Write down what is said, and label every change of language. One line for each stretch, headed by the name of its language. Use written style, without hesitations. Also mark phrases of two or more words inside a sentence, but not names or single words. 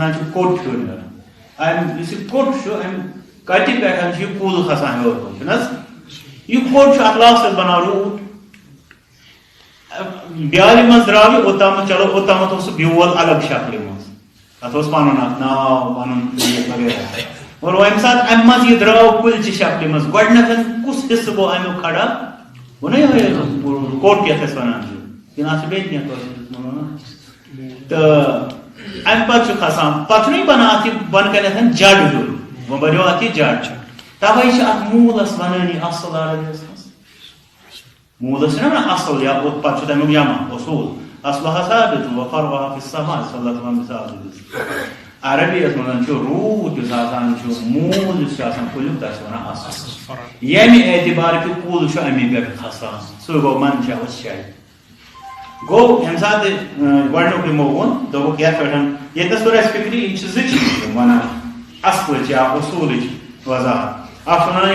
Kashmiri: ونان چھِ کوٚٹ ہیوٚر نیران امہِ یُس یہِ کوٚٹ چھُ امہِ کَٹہِ پٮ۪ٹھ چھُ یہِ کُل کھسان ہیوٚر کُن چھُنہ حظ یہِ کوٚٹ چھُ اتھ لاسٹس بنان روٗٹ بیالہِ منٛز درٛاو یہِ اوٚتامَتھ چلو اوٚتامَتھ اوس سُہ بیول الگ شکلہِ منٛز تَتھ اوس پَنُن اکھ ناو پَنُن وغیرہ اور وۄنۍ ساتہٕ اَمہِ منٛز یہِ درٛاو کُلچہِ شکلہِ منٛز گۄڈٕنیتھ کُس حِصہٕ گوٚو اَمیُک کھڑا گوٚو نا یِہوے کوٹ یَتھ أسۍ وَنان چھِ کِنہٕ اَتھ چھُ بیٚیہِ کینٛہہ تہٕ اَمہِ پَتہٕ چھُ کھسان پَتہٕ چھُنہ بَنان اَتھ یہِ بۄنہٕ کَنٮ۪تھ جڈ ہیوٗ وۄنۍ بَنیو اَتھ یہِ جڈ تَوَے چھِ اَتھ موٗلَس وَنان یہِ اَصٕل عربیَس منٛز موٗلَس چھِنہ وَنان اَصٕل یا پَتہٕ چھُ تَمیُک جمع اصول
Arabic: اصلها ثابت وفرعها في السماء صلی اللہ علیہ وسلم
Kashmiri: عربیَس منٛز چھُ روٗٹ یُس آسان چھُ موٗل یُس چھُ آسان کُلیُک تَتھ چھِ وَنان اصل ییٚمہِ اعتبار کہِ کُل چھُ اَمی پٮ۪ٹھ کھسان سُے گوٚو منشأ شے گوٚو ییٚمہِ ساتہٕ گۄڈٕنیُک یِمو ووٚن دوٚپُکھ یَتھ پٮ۪ٹھ ییٚتنَس توٚر اَسہِ فِکرِ یِم چھِ زٕ چیٖز وَنان اصلٕچ یا اصوٗلٕچ وضاحت اکھ چھُ وَنان